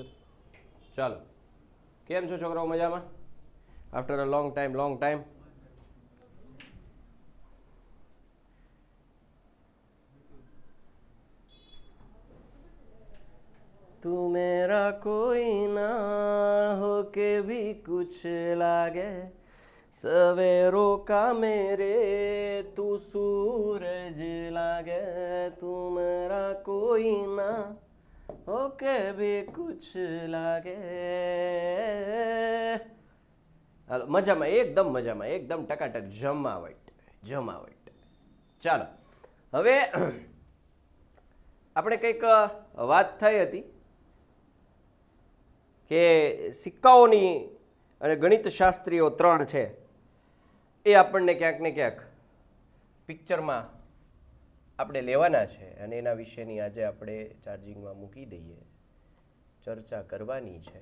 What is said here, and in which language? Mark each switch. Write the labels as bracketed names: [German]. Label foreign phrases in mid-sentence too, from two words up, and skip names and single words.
[Gujarati] ચાલો, કેમ છો છોકરાઓ? મજામાં? [English] after a long time. [Hindi] तू मेरा कोई ना हो के भी कुछ लागे सवेरो का मेरे तू सूरज लागे तू मेरा कोई ना हो के भी कुछ लागे. [Gujarati] હાલો, મજામાં, એકદમ ટકાટક જમાવટ. ચાલો, હવે આપણે કંઈક વાત થઈ હતી કે સિક્કાઓની અને ગણિત શાસ્ત્રીઓ 3 છે એ આપણને ક્યાંક ને ક્યાંક પિક્ચરમાં આપણે લેવાના છે અને એના વિશેની આજે આપણે ચાર્જિંગમાં મૂકી દઈએ, ચર્ચા કરવાની છે.